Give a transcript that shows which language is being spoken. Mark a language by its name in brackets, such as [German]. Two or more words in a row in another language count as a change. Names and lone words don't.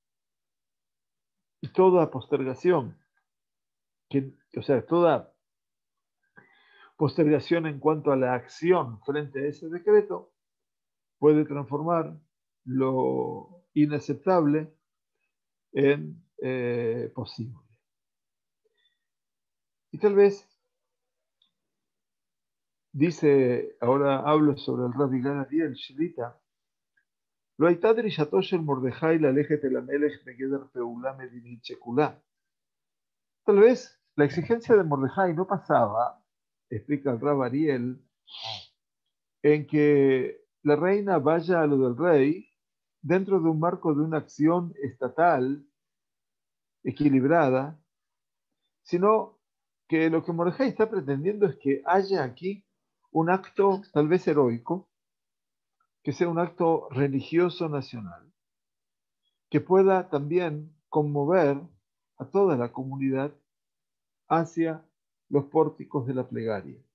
[Spanish] Y toda postergación, o sea, toda postergación en cuanto a la acción frente a ese decreto puede transformar lo inaceptable en posible. Y tal vez, dice, ahora hablo sobre el Rabbi Gad Ariel Shlita, lo [Hebrew] הייתה דרישתו של מרדכי ללכת אל המלך בגדר פעולה מדינית שכולה. [Spanish] Tal vez la exigencia de Mordejai no pasaba, explica el Rab Ariel, en que la reina vaya a lo del rey dentro de un marco de una acción estatal equilibrada, sino que lo que Mordejai está pretendiendo es que haya aquí un acto tal vez heroico, que sea un acto religioso nacional, que pueda también conmover a toda la comunidad hacia los pórticos de la plegaria.